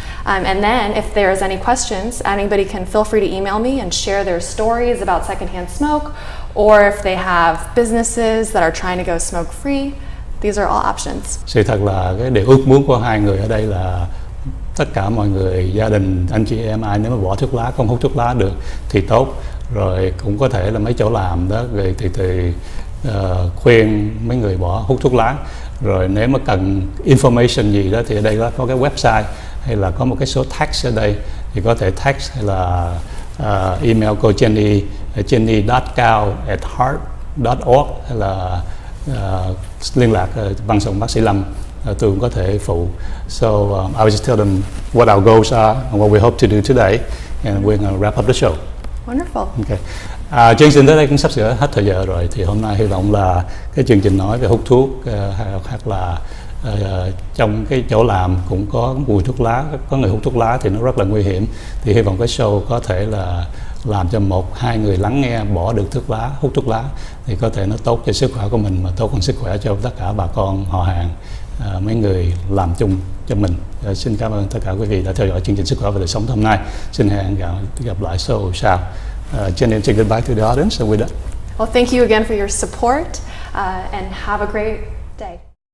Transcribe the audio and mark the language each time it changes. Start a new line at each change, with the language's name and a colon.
English: And then if there's any questions, anybody can feel free to email me and share their stories about secondhand smoke, or if they have businesses that are trying to go smoke-free, These are all options.
Vietnamese: Sự thật là cái điều ước muốn của hai người ở đây là tất cả mọi người, gia đình, anh chị em ai nếu mà bỏ thuốc lá, không hút thuốc lá được thì tốt. Rồi cũng có thể là mấy chỗ làm đó, rồi thì khuyên mấy người bỏ hút thuốc lá. Rồi nếu mà cần information gì đó thì ở đây có cái website hay là có một cái số text ở đây thì có thể text hay là email cô Jenny, jenny.cao@heart.org hay là liên lạc văn phòng bác sĩ Lâm, tôi cũng có thể phụ.
English: So I will just tell them what our goals are and what we hope to do today, and we're going to wrap up the show. Wonderful. Okay.
Vietnamese: Chương trình tới đây cũng sắp sửa hết thời giờ rồi, thì hôm nay hy vọng là cái chương trình nói về hút thuốc hoặc là trong cái chỗ làm cũng có mùi thuốc lá, có người hút thuốc lá thì nó rất là nguy hiểm, thì hy vọng cái show có thể là làm cho 1-2 người lắng nghe bỏ được thuốc lá, hút thuốc lá thì có thể nó tốt cho sức khỏe của mình, mà tốt hơn sức khỏe cho tất cả bà con họ hàng, mấy người làm chung cho mình. Xin cảm ơn tất cả quý vị đã theo dõi chương trình Sức Khỏe và Đời Sống hôm nay. Xin hẹn gặp lại show sau.
English: Jenny, say goodbye to the audience and we're done. Well, thank you again for your support and have a great day.